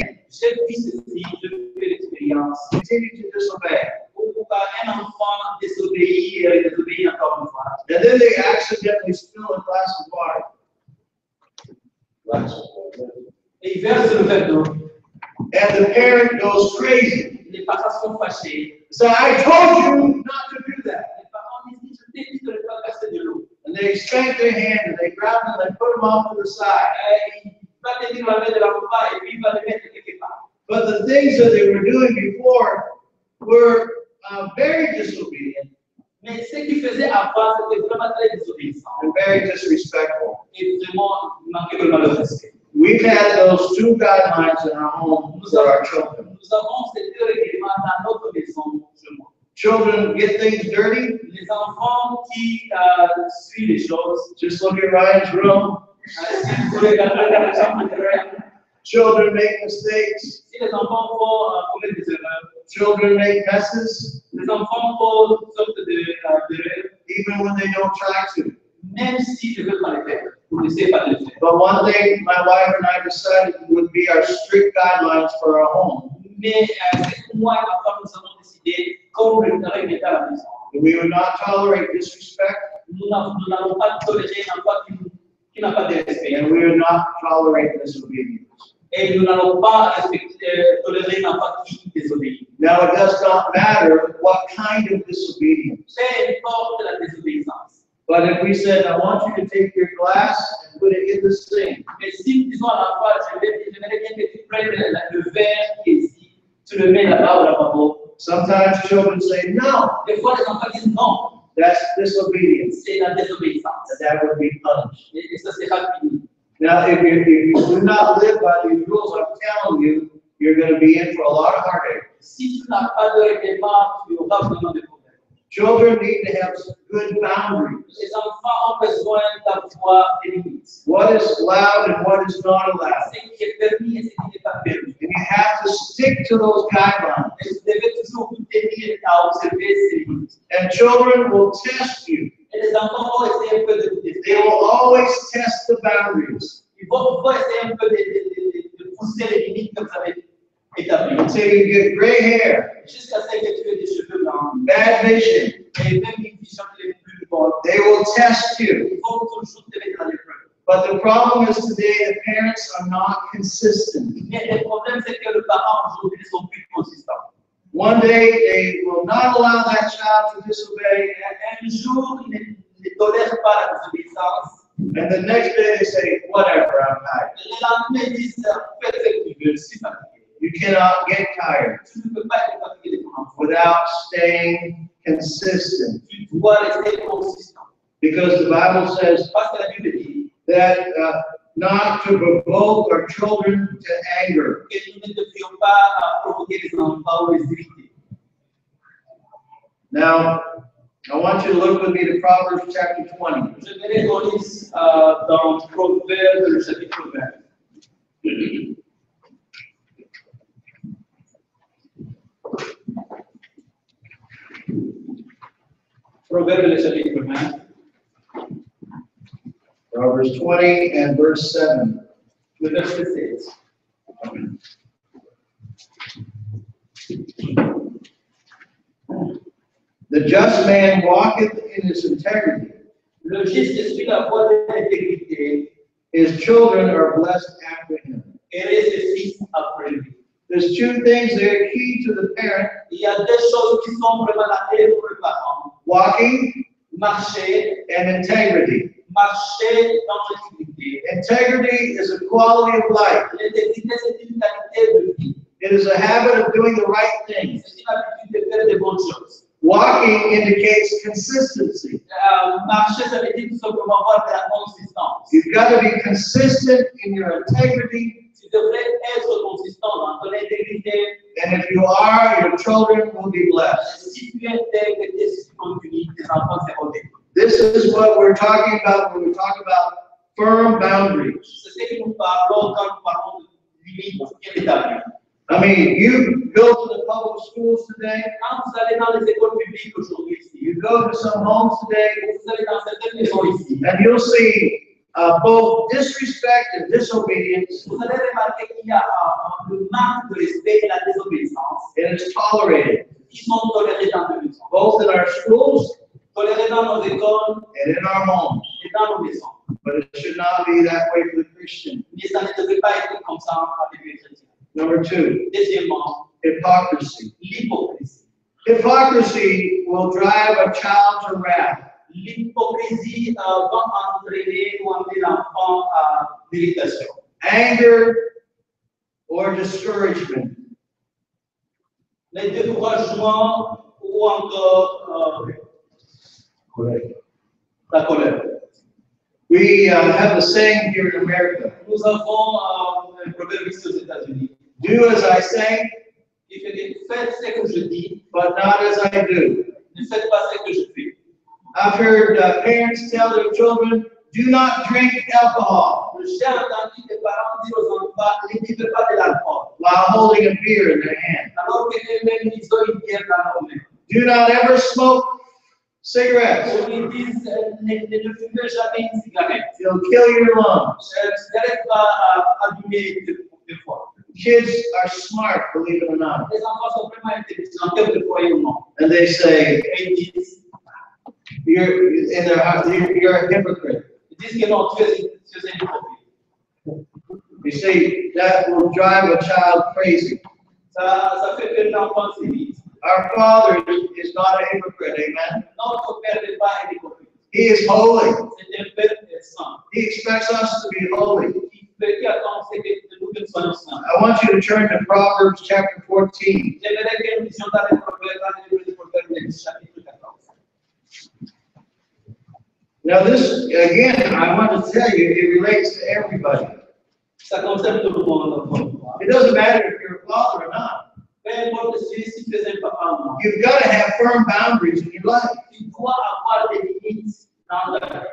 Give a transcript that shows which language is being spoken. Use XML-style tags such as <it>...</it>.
<fr>j'ai vu ceci, je fais l'expérience.</fr> <en>continue to disobey.</en> <fr>Où un enfant désobéit et désobéit encore une fois.</fr> <en>And then they accidentally spill a glass of water.</en> <fr>Et il verse le verre d'eau.</fr> <en>And the parent goes crazy.</en> <fr>Les parents sont fâchés.</fr> <en>So I told you not to do that.</en> <fr>Les parents disent, je t'ai dit de ne pas verser de l'eau.</fr> <en>And they spank their hand and they grab them and they put them off to the side.</en> <fr>Il va tenir la main de l'enfant et puis il va le mettre quelque part.</fr> <en>But the things that they were doing before were very disobedient</en> <fr>Mais ce qu'il faisait avant, c'était vraiment très désobéissant.</fr> <en>and very disrespectful.</en> <fr>Et vraiment, il manquait vraiment de respect.</fr> <en>We've had those 2 guidelines in our home for our children.</en> <fr>Nous avons ces 2 règlements dans notre maison chez moi.</fr> <en>Children get things dirty.</en> <fr>Les enfants qui suivent les choses,</fr> <en>Just look at Ryan's room.</en> <fr>si vous regardez dans la chambre de Ryan,</fr> <en>Children make mistakes.</en> <fr>si les enfants font commettre des erreurs,</fr> <en>Children make messes,</en> <fr>les enfants font toutes sortes d'erreurs,</fr> <en>even when they don't try to.</en> <fr>même s'ils ne veulent pas les faire, ou ne savent pas les faire.</fr> <en>But one thing my wife and I decided would be our strict guidelines for our home.</en> <fr>Mais c'est pour moi et ma femme, nous avons décidé, comme le règle à la maison,</fr> <en>That we would not tolerate disrespect</en> <fr>nous n'allons pas tolérer un enfant qui n'a pas de respect.</fr> <en>and we would not tolerate disobedience.</en> <fr>Et nous n'allons pas tolérer un enfant qui désobéit.</fr> <en>Now, it does not matter what kind of disobedience.</en> <fr>Peu importe la désobéissance.</fr> <en>But if we said, I want you to take your glass and put it in the sink,</en> <fr>Mais si, disons à l'enfant, j'aimerais bien que tu prennes le verre qui est ici, tu le mets là-bas au lavabo.</fr> <en>sometimes children say, no,</en> <fr>Des fois, les enfants disent non,</fr> <en>that's disobedience,</en> <fr>c'est la désobéissance.</fr> <en>and that would be punished.</en> <fr>Et ça sera fini.</fr> <en>Now, if you do not live by these rules, I'm telling you, you're going to be in for a lot of heartache.</en> <fr>Si tu n'as pas de règlement, tu auras vraiment des problèmes.</fr> <en>Children need to have good boundaries.</en> <fr>Les enfants ont besoin d'avoir des limites.</fr> <en>What is allowed and what is not allowed.</en> <fr>Ce qui est permis et ce qui n'est pas permis.</fr> <en>And you have to stick to those guidelines.</en> <fr>Et vous devez toujours vous tenir à observer ces limites.</fr> <en>And children will test you.</en> <fr>Et les enfants vont essayer un peu de vous</fr> <en>They</en> <fr>tester.</fr> <en>will always test the boundaries.</en> <fr>Ils vont essayer un peu de pousser les limites que vous avez établi.</fr> <en>until you get gray hair,</en> <fr>Jusqu'à ce que tu aies des cheveux blancs,</fr> <en>bad vision.</en> <fr>et même une vision qui est plus bonne,</fr> <en>They will test you.</en> <fr>ils vont toujours te mettre à l'épreuve.</fr> <en>But the problem is today the parents are not consistent.</en> <fr>Mais le problème, c'est que les parents aujourd'hui ne sont plus consistants.</fr> <en>One day they will not allow that child to disobey,</en> <fr>Un jour, ils ne tolèrent pas la désobéissance.</fr> <en>and the next day they say, whatever, I'm tired.</en> <fr>Le lendemain, ils disent, fais ce que tu veux, je suis fatigué.</fr> <en>You cannot get tired</en> <fr>Tu ne peux pas être fatigué de ton enfant.</fr> <en>without staying consistent.</en> <fr>Tu dois rester consistant.</fr> <en>Because the Bible says</en> <fr>Parce que la Bible dit</fr> <en>that not to provoke our children to anger.</en> <fr>que nous ne devions pas provoquer les enfants ou les irriter.</fr> <en>Now, I want you to look with me to Proverbs chapter 20.</en> <fr>Je vais qu'on lise dans Proverbe, le chapitre 20. Proverbe, le chapitre 20.</fr> <en>Proverbs 20 and verse 7.</en> <fr>Le verset 16.</fr> <en>The just man walketh in his integrity.</en> <fr>Le juste suit la voie de l'intégrité</fr> <en>His children are blessed after him.</en> <fr>et reste ses fils après lui.</fr> <en>There's two things that are key to the parent:</en> <fr>Il y a deux choses qui sont vraiment la clé pour le parent.</fr> <en>walking</en> <fr>Marcher,</fr> <en>and integrity.</en> <fr>marcher dans l'intégrité.</fr> <en>Integrity is a quality of life.</en> <fr>L'intégrité, c'est une qualité de vie.</fr> <en>It is a habit of doing the right things.</en> <fr>C'est une habitude de faire de bonnes choses.</fr> <en>Walking indicates consistency.</en> <fr>Marcher, ça veut dire tout simplement avoir de la consistance.</fr> <en>You've got to be consistent in your integrity,</en> <fr>Tu devrais être consistant dans ton intégrité.</fr> <en>and if you are, your children will be blessed.</en> <fr>Si tu es intègre et si tu continues, tes enfants seront bénis.</fr> <en>This is what we're talking about when we talk about firm boundaries.</en> <fr>C'est ce que nous parlons quand nous parlons de limites bien établies.</fr> <en>I mean, you go to the public schools today,</en> <fr>Quand vous allez dans les écoles publiques aujourd'hui ici,</fr> <en>you go to some homes today,</en> <fr>vous allez dans certaines maisons ici,</fr> <en>and you'll see both disrespect and disobedience,</en> <fr>vous allez remarquer qu'il y a le manque de respect et la désobéissance</fr> <en>and it's tolerated,</en> <fr>qui sont tolérés dans nos maisons.</fr> <en>both in our schools</en> <fr>Tolérés dans nos écoles</fr> <en>and in our homes.</en> <fr>et dans nos maisons.</fr> <en>But it should not be that way for the Christian.</en> <fr>Mais ça ne devrait pas être comme ça avec les chrétiens.</fr> <en>Number two,</en> <fr>Deuxièmement,</fr> <en>hypocrisy.</en> <fr>l'hypocrisie.</fr> <en>Hypocrisy will drive a child to wrath.</en> <fr>L'hypocrisie va entraîner ou amener l'enfant à l'irritation,</fr> <en>Anger or discouragement.</en> <fr>les découragements ou encore la colère.</fr> <en>We have a saying here in America:</en> <fr>Nous avons un proverbe ici aux États-Unis</fr> <en>do as I say,</en> <fr>qui fait que faites ce que je dis,</fr> <en>but not as I do.</en> <fr>ne faites pas ce que je fais.</fr> <en>I've heard parents tell their children, do not drink alcohol,</en> <fr>J'ai entendu des parents dire aux enfants, ne buvez pas de l'alcool,</fr> <en>while holding a beer in their hand.</en> <fr>alors que eux-mêmes ils ont une bière dans leur main.</fr> <en>Do not ever smoke cigarettes.</en> <fr>On lui dit, ne fumez jamais une cigarette.</fr> <en>It'll kill your lungs.</en> <fr>La cigarette va abîmer des fois.</fr> <en>Kids are smart, believe it or not.</en> <fr>Les enfants sont vraiment intelligents, quel que croyez ou non.</fr> <en>And they say,</en> <fr>Et ils disent,</fr> <en>you're in their heart, you're a hypocrite.</en> <fr>ils disent que non, tu es un hypocrite.</fr> <en>You see, that will drive a child crazy.</en> <fr>Ça fait que l'enfant s'irrite.</fr> <en>Our Father is not a hypocrite, amen?</en> <fr>Notre Père n'est pas un hypocrite.</fr> <en>He is holy.</en> <fr>C'est un Père saint.</fr> <en>He expects us to be holy.</en> <fr>Qui attend c'est que nous que nous soyons saints.</fr> <en>I want you to turn to Proverbs chapter 14.</en> <fr>J'aimerais que nous disions dans les proverbes, dans les livres des proverbes, le chapitre 14.</fr> <en>Now this, again, I want to tell you, it relates to everybody.</en> <fr>Ça concerne tout le monde.</fr> <en>It doesn't matter if you're a father or not.</en> <fr>Peu importe si tu es un papa ou non.</fr> <en>You've got to have firm boundaries in your life.</en> <fr>Tu dois avoir des limites dans la vie.</fr>